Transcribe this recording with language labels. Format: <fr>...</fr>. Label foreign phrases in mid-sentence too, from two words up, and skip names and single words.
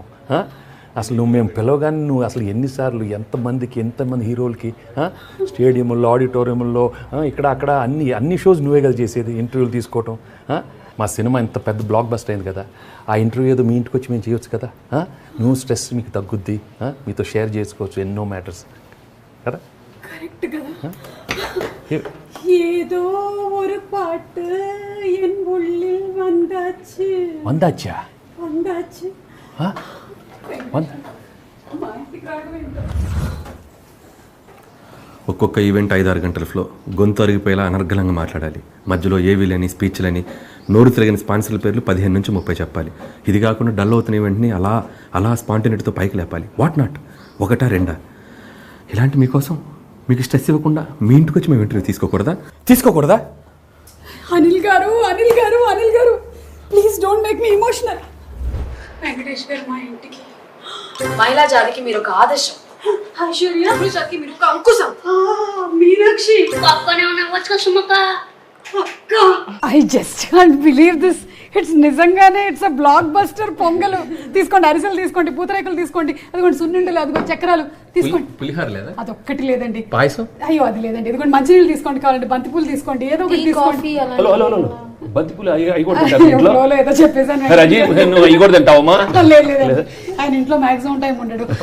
<te>అసలు నువ్వు మేము పిలవగానే నువ్వు అసలు ఎన్నిసార్లు ఎంతమంది హీరోలకి స్టేడియంలో, ఆడిటోరియంలో, ఇక్కడ అక్కడ అన్ని షోస్ నువ్వే కదా చేసేది, ఇంటర్వ్యూలు తీసుకోవటం. మా సినిమా ఇంత పెద్ద</te> <en>block buster</en> <te>అయింది కదా, ఆ ఇంటర్వ్యూ ఏదో మీ ఇంటికి వచ్చి మేము చేయొచ్చు కదా. నువ్వు స్ట్రెస్ మీకు తగ్గుద్ది, మీతో షేర్ చేసుకోవచ్చు ఎన్నో మ్యాటర్స్ కదా. కరెక్ట్ కదా. ఏదో</te> <ta>ஒரு பாட்டு என் உள்ளில் வந்தாச்சு. வந்தாச்சா? வந்தாச்சு.</ta> <te>ఒక్కొక్క ఈవెంట్ 5-6 గంటల ఫ్లో, గొంతు అరిగిపోయేలా అనర్గళంగా మాట్లాడాలి. మధ్యలో ఏవీలని, స్పీచ్లని, నోరు తిరగని స్పాన్సర్ల పేర్లు 15 నుంచి 30 చెప్పాలి. ఇది కాకుండా డల్ అవుతున్న ఈవెంట్ని అలా స్పాంటినిటీతో పైకి లేపాలి.</te> <en>what not,</en> <te>1-2 ఇలాంటి మీకోసం మీకు స్ట్రెస్ ఇవ్వకుండా మీ ఇంటికి వచ్చి మేము ఇంటర్వ్యూ తీసుకోకూడదా?</te> <en>అనిల్ గారు please don't make me emotional.</en> <te>వెంకటేష్ గారు మా ఇంటికి. మహిళా జాతికి మీరు ఒక ఆదర్శం, ఐశ్వర్య జాతికి మీరు ఒక అంకుశం.</te> <en>మీనాక్షి I just can't believe this. it's నిజంగానే it's a block buster.</en> <te>పొంగలు తీసుకోండి, అరిసెలు తీసుకోండి, పూతరేకులు తీసుకోండి, అదిగోండి సున్నుండలు, అదిగోండి చక్రాలు తీసుకోండి. పులిహోర లేదా? అదొక్కటి లేదండి. పాయసం? అయ్యో అది లేదండి. ఇదిగోండి మంచినీళ్ళు తీసుకోండి, కావాలంటే బంతిపూలు తీసుకోండి, ఏదో ఒకటి తీసుకోండి. బంతిపూలు ఏదో చెప్పేసాను. లేదు, ఆయన ఇంట్లో</te> <en>maximum time</en> <te>ఉండడు.</te>